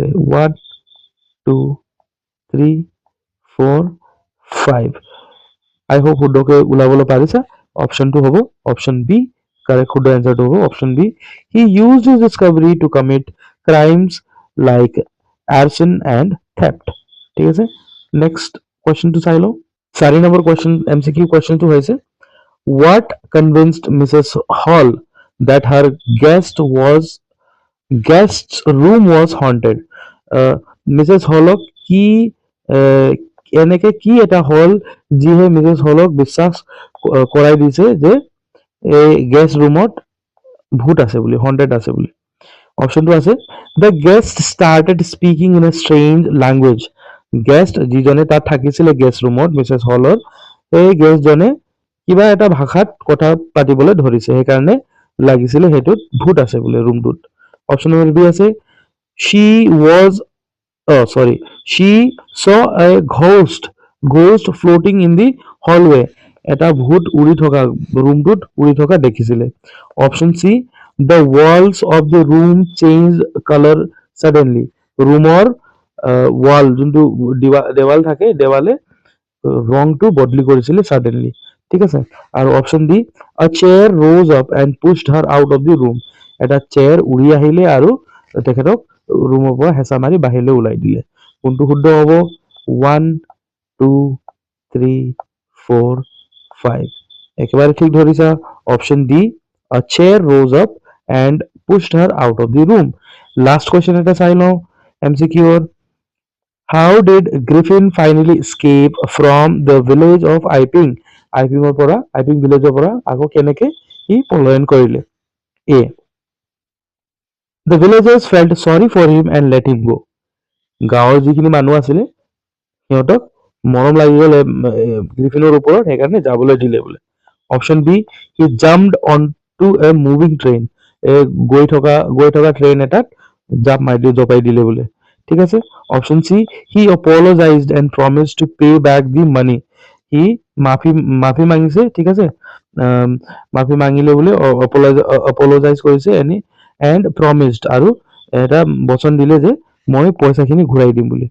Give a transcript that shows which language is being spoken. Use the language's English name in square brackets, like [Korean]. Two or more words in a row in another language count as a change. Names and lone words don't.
[English] 1 2 3 4 5 I hope [Assamese] শুদ্ধকে ওলাবলৈ পাৰিছা অপশ্যনটো হ'ব [English] option B correct [Assamese] শুদ্ধ এনচাৰটো হ'ব [English] option B he use his discovery to commit crimes like arson and theft [Assamese] ঠিক আছে নেক্সট কুৱেশ্যনটো চাই লওঁ 4 নম্বৰ কুৱেশ্যন MCQ কুৱেশ্যনটো হৈছে [English] what convinced Mrs. Hall that her guest's room was haunted [Assamese] মিছেছ হলক কি এনেকে কি এটা হল যিহে মিছেছ হলক বিশ্বাস কৰাই দিছে যে এই [English] guest roomত [Assamese] ভূত আছে বুলি হন্টেড আছে বুলি অপশ্যনটো আছে [English] the guest started speaking in a strange language [Assamese] গেষ্ট যিজনে তাত থাকিছিলে [English] guest roomত [Assamese] মিছেছ হলৰ সেই গেষ্টজনে কিবা এটা ভাষাত কথা পাতিবলৈ ধৰিছে সেইকাৰণে লাগিছিলে সেইটোত ভূত আছে বোলে ৰুমটোত [English] option number B [Assamese] আছে [English] she was sorry she saw a ghost floating in the hallway [Assamese] এটা ভূত উৰি থকা ৰুমটোত উৰি থকা দেখিছিলে [English] option C the walls of the room changed color suddenly [Assamese] ৰুমৰ ৱাল যোনটো দেৱাল থাকে দেৱালে ৰংটো বদলি কৰিছিলে [English] suddenly [Assamese] ঠিক আছে আৰু [English] option D a chair rose up and pushed her out of the room [Assamese] এটা চেয়াৰ উৰি আহিলে আৰু তেখেতক ৰুমৰ পৰা হেঁচা মাৰি বাহিৰলৈ ওলাই দিলে কোনটো শুদ্ধ হ'ব 1 2 3 [English] 4 5 [Assamese] একেবাৰে ঠিক ধৰিছা [English] option D a chair rose up and pushed her out of the room last question [Assamese] এটা চাই লওঁ MCQৰ [English] how did Griffin finally escape from the village of [Assamese] আইপিং ভিলেজৰ পৰা আকৌ কেনেকে সি পলায়ন কৰিলে [English] A the villagers felt sorry for him and let him go [Assamese] গাঁৱৰ যিখিনি মানুহ আছিলে সিহঁতক মৰম লাগি গ'ল গ্ৰিফিনৰ ওপৰত, সেইকাৰণে যাবলৈ দিলে বোলে। [English] option B, he jumped on to a moving train, [Assamese] গৈ থকা ট্ৰেইন এটাত জপাই দিলে বোলে। ঠিক আছে। [English] option C, he apologized and promise to pay back the money, [Assamese] সি মাফি মাগিছে। ঠিক আছে। মাফি মাগিলে বোলে, অপলজাইজ কৰিছে [English] and promised, [Assamese] আৰু এটা বচন দিলে যে মই পইচাখিনি ঘূৰাই দিম বুলি।